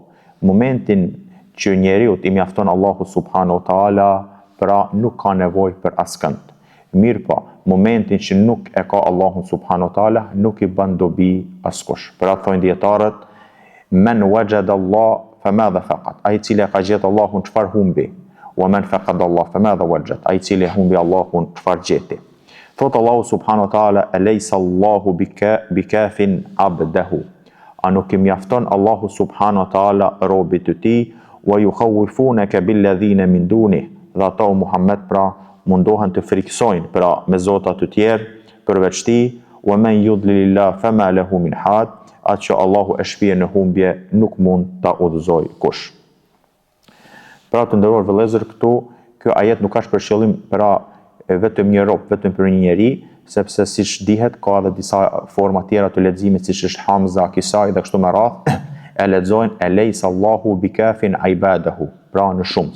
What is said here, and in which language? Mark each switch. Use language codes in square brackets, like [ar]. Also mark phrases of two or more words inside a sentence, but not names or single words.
[sq] Momentin që njeriu t'i mjafton Allahu [ar] سبحانه وتعالى, [sq] pra nuk ka nevojë për askënd. Mirë po, momentin që nuk e ka Allahun [ar] سبحانه وتعالى, [sq] nuk i bën dobi askush. Pra thonë dietarët, [ar] من وجد الله فماذا فقد, [sq] ai i cili ka gjetë Allahun çfarë humbi, [ar] ومن فقد الله فماذا وجد, [sq] ai i cili humbi Allahun çfarë gjeti. Thot Allahu [ar] سبحانه وتعالى أليس الله بكاف عبده, [sq] a nuk i mjafton Allahu [ar] سبحانه وتعالى [sq] robit të tij, [ar] ويخوفونك بالذين من دونه, [sq] dhe ata o Muhammed pra mundohen të friksojnë pra me zota të tjerë përveç tij, [ar] ومن يضلل الله فما له من هاد, [sq] atë që Allahu e shpije në humbje nuk mund ta udhëzoj kush. Pra të nderuar vëllezër, këtu ky ajet nuk është për qëllim pra vetëm një rob, vetëm për një njeri, sepse siç dihet ka edhe disa forma tjera të leximit, siç është Hamza, Kisai dhe kështu me radhë, e lexojnë [ar] أليس الله بكاف عباده, [sq] pra në shumës.